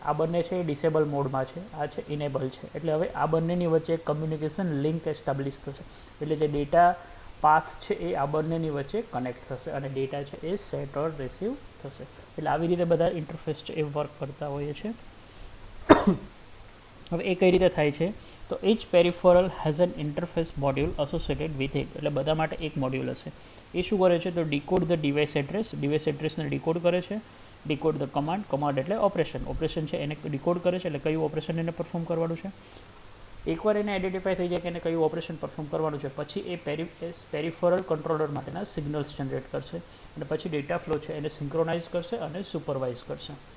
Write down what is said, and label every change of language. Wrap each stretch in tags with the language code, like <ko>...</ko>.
<gu>આ બંને છે એ ડિસેબલ મોડમાં છે, આ છે ઇનેબલ છે. એટલે હવે આ બંનેની વચ્ચે એક કમ્યુનિકેશન લિંક એસ્ટાબ્લિશ થશે. એટલે જે ડેટા પાથ છે એ આ બંનેની વચ્ચે કનેક્ટ થશે અને ડેટા છે એ સેટ ઓર રિસીવ થશે. એટલે આવી રીતે બધા ઇન્ટરફેસ છે એ વર્ક કરતા હોઈએ છે. હવે એ કઈ રીતે થાય છે, તો</gu> <en>each peripheral has an interface module associated with it.</en> <gu>એટલે બધા માટે એક મોડ્યુલ હશે. એ શું કરે છે તો ડીકોડ ધ ડિવાઇસ એડ્રેસને ડીકોડ કરે છે. ડીકોડ ધ કમાન્ડ એટલે ઓપરેશન છે એને ડીકોડ કરે છે, એટલે કયું ઓપરેશન એને પરફોર્મ કરવાનું છે. એકવાર એને આઈડેન્ટિફાઈ થઈ જાય કે એને કયું ઓપરેશન પરફોર્મ કરવાનું છે, પછી એ પેરિફરલ કંટ્રોલર માટેના સિગ્નલ્સ જનરેટ કરશે અને પછી ડેટા ફ્લો છે એને સિંક્રોનાઇઝ કરશે અને સુપરવાઇઝ કરશે.</gu>